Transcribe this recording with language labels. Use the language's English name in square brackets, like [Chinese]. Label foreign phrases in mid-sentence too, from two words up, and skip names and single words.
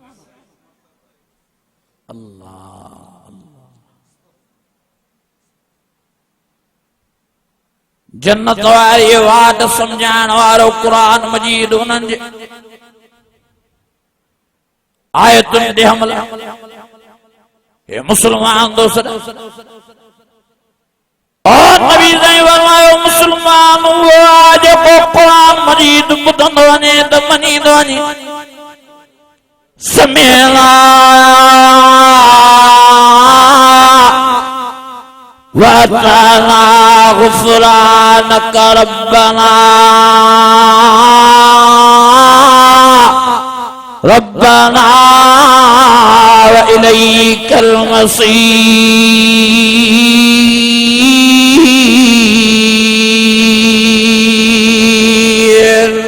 [Sindhi] अल्लाह जन्नत वारी वाट समझाइण वारो क़ुरान मजीद उन्हनि जे आयतुनि ते हमला। हे मुस्लमान दोस्त, और नबी साईं फरमायो मुस्लमान उहो आहे जेको क़ुरान मजीद ॿुधंदो वञे त मञींदो वञे। [Arabic] سمعنا وأطعنا غفرانك ربنا ربنا وإليك المصير.